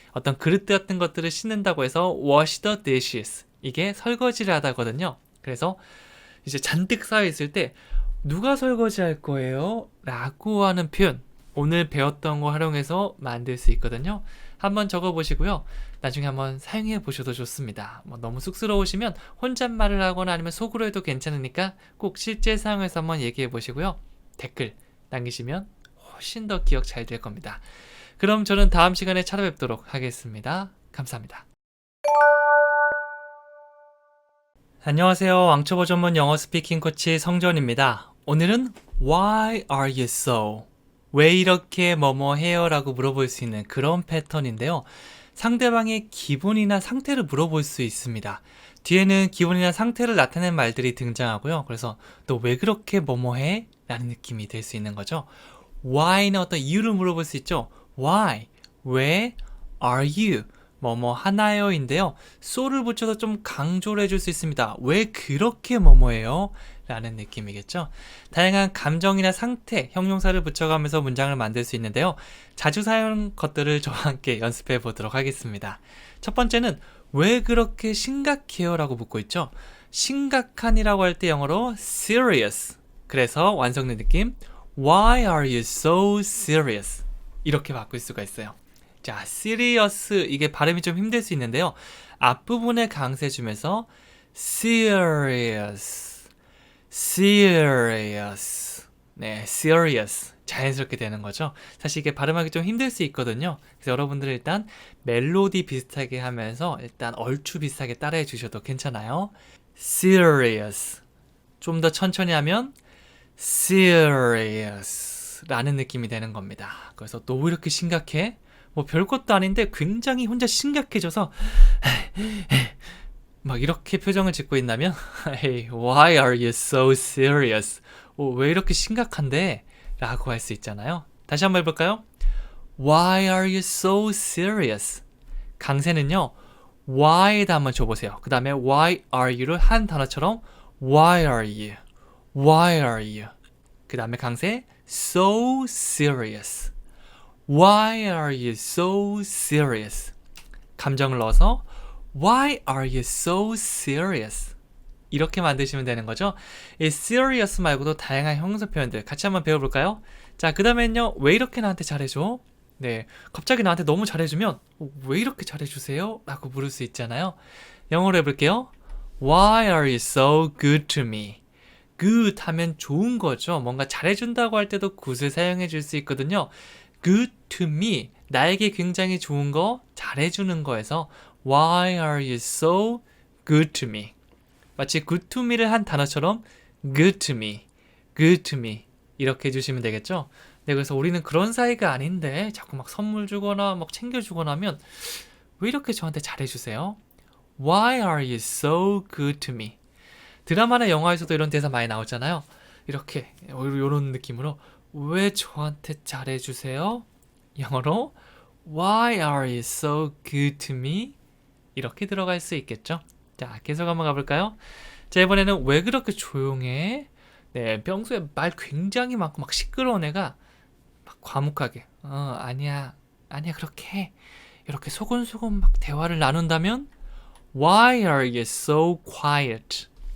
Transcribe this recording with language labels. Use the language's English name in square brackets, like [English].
[Korean] 어떤 그릇 같은 것들을 씻는다고 해서 [English] wash the dishes. [Korean] 이게 설거지를 하다거든요. 그래서 이제 잔뜩 쌓여있을 때 누가 설거지 할 거예요? 라고 하는 표현 오늘 배웠던 거 활용해서 만들 수 있거든요. 한번 적어보시고요. 나중에 한번 사용해 보셔도 좋습니다. 너무 쑥스러우시면 혼잣말을 하거나 아니면 속으로 해도 괜찮으니까 꼭 실제 사용해서 한번 얘기해 보시고요. 댓글 남기시면 훨씬 더 기억 잘 될 겁니다. 그럼 저는 다음 시간에 찾아뵙도록 하겠습니다. 감사합니다. 안녕하세요. 왕초보 전문 영어 스피킹 코치 성전입니다. [English] 오늘은 Why are you so? [Korean] 왜 이렇게 뭐뭐 해요? 라고 물어볼 수 있는 그런 패턴인데요. 상대방의 기분이나 상태를 물어볼 수 있습니다. 뒤에는 기분이나 상태를 나타내는 말들이 등장하고요. 그래서 너 왜 그렇게 뭐뭐 해? 라는 느낌이 될 수 있는 거죠. Why는 어떤 이유를 물어볼 수 있죠. Why? 왜 are you? 뭐뭐 하나요? 인데요. so를 붙여서 좀 강조를 해줄 수 있습니다. 왜 그렇게 뭐뭐해요? 라는 느낌이겠죠. 다양한 감정이나 상태, 형용사를 붙여가면서 문장을 만들 수 있는데요. 자주 사용하는 것들을 저와 함께 연습해 보도록 하겠습니다. 첫 번째는 왜 그렇게 심각해요? 라고 묻고 있죠. 심각한이라고 할 때 영어로 serious. 그래서 완성된 느낌 [English] Why are you so serious? [Korean] 이렇게 바꿀 수가 있어요. 자, serious 이게 발음이 좀 힘들 수 있는데요. 앞부분에 강세 주면서 serious, serious, 네, serious 자연스럽게 되는 거죠. 사실 이게 발음하기 좀 힘들 수 있거든요. 그래서 여러분들 일단 멜로디 비슷하게 하면서 일단 얼추 비슷하게 따라해 주셔도 괜찮아요. serious 좀 더 천천히 하면 serious 라는 느낌이 되는 겁니다. 그래서 너 왜 이렇게 심각해? 뭐 별것도 아닌데 굉장히 혼자 심각해져서 막 이렇게 표정을 짓고 있다면 [English] Hey, why are you so serious? [Korean] 왜 이렇게 심각한데? 라고 할 수 있잖아요. 다시 한번 해볼까요? [English] Why are you so serious? [Korean] 강세는요. why에다 한번 줘보세요. 그 다음에 why are you를 한 단어처럼 why are you? [English] Why are you? [Korean] 그 다음에 강세 so serious. [English] Why are you so serious? [Korean] 감정을 넣어서 [English] Why are you so serious? [Korean] 이렇게 만드시면 되는 거죠. 이 serious 말고도 다양한 형용사 표현들 같이 한번 배워볼까요? 자, 그 다음엔요. 왜 이렇게 나한테 잘해줘? 네, 갑자기 나한테 너무 잘해주면 왜 이렇게 잘해주세요? 라고 물을 수 있잖아요. 영어로 해볼게요. [English] Why are you so good to me? [Korean] good 하면 좋은 거죠. 뭔가 잘해준다고 할 때도 good을 사용해 줄 수 있거든요. good to me, 나에게 굉장히 좋은 거, 잘해주는 거에서 Why are you so good to me? 마치 good to me를 한 단어처럼 good to me, good to me 이렇게 해주시면 되겠죠. 네, 그래서 우리는 그런 사이가 아닌데 자꾸 막 선물 주거나 막 챙겨주거나 하면 왜 이렇게 저한테 잘해주세요? [English] Why are you so good to me? [Korean] 드라마나 영화에서도 이런 대사 많이 나오잖아요. 이렇게 이런 느낌으로 왜 저한테 잘해주세요? 영어로 [English] Why are you so good to me? [Korean] 이렇게 들어갈 수 있겠죠. 자, 계속 한번 가볼까요? 자, 이번에는 왜 그렇게 조용해? 네, 평소에 말 굉장히 많고 막 시끄러운 애가 막 과묵하게 아니야 그렇게 해. 이렇게 소곤소곤 막 대화를 나눈다면 [English] Why are you so quiet?